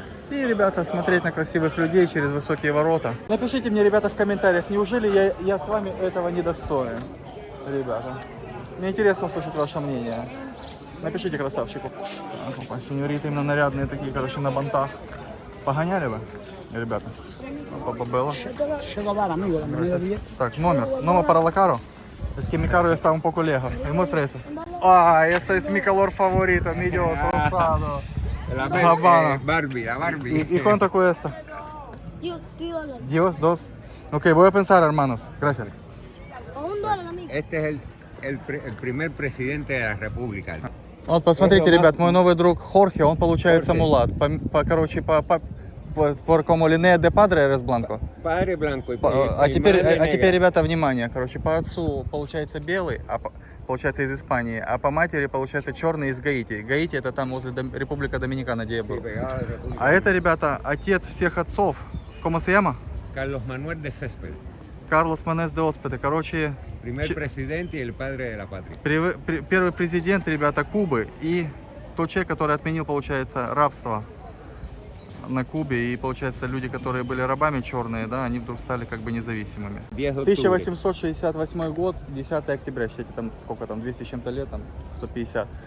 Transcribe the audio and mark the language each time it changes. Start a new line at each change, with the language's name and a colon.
Russian: И, ребята, смотреть на красивых людей через высокие ворота. Напишите мне, ребята, в комментариях, неужели я с вами этого не достоин, ребята. Мне интересно услышать ваше мнение. Напишите красавчику. Опа, сеньориты именно нарядные такие, короче, на бантах. Погоняли вы, ребята? Опа, Белла. Так, номер
Spanish: para la caro. Es que mi carro está un poco lejos. ¿Me muestra eso? Ah, esto es mi color favorito, mi Dios, rosado. La Barbie. ¿Y cuánto cuesta? Dios, dos. Ok, voy a pensar, hermanos. Gracias. $1, amigo. Este es el primer presidente de la República.
Russian: Вот, посмотрите, ребят, мой новый друг Хорхе, он получается мулат. Короче,
Spanish: por como línea de padre eres blanco. Padre blanco y
Russian: А теперь, ребята, внимание. Короче, по отцу получается белый, получается из Испании, а по матери получается черный из Гаити. Гаити это там возле Республика Доминикана, где я был. А это, ребята, отец всех отцов.
Spanish: ¿Cómo se llama? Carlos Manuel de Céspedes.
Russian: Карлос Менес де Оспеде. Короче,
Spanish: Primer presidente y el padre de la patria.
Russian: Первый президент, ребята, Кубы и тот человек, который отменил, получается, рабство на Кубе. И, получается, люди, которые были рабами черные, да, они вдруг стали как бы независимыми. 1868 год, 10 октября, считайте, там сколько там, 200 с чем-то лет, там 150.